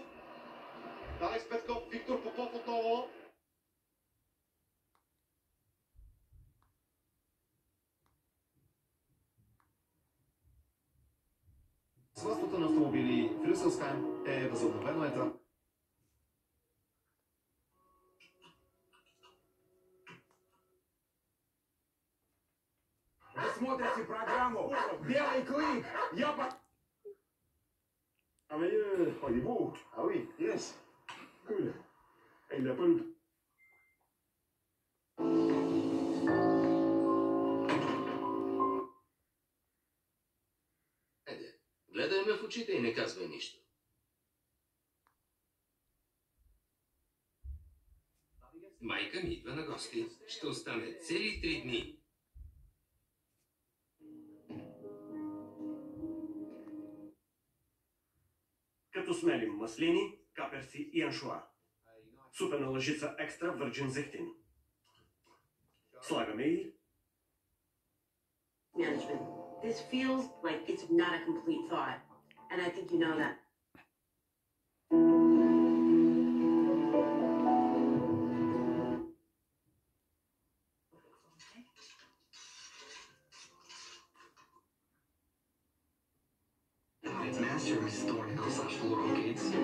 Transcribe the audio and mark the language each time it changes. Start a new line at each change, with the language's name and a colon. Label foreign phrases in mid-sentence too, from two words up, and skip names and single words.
Bulgarian: Алекс Петков, Виктор Попов отново. Свърството на автомобили в Рюселскайм е възобновено етап.
Russian: Смотрите программу «Белый клык». Я по...
French: Ah mais voyez-vous, ah oui,
English: yes, cool.
French: Et il n'a pas le...
Bulgarian: Гледай ме в очите и не казвай нищо. Майка ми идва на гости. Ще остане цели 3 дни. Като смелим маслини, каперси и аншоа. Супена лъжица екстра върджин зехтин. Слагаме и...
English: Management. This feels like it's not a complete thought. And I think you know that. Master is Thornhill/Laurel-Gates.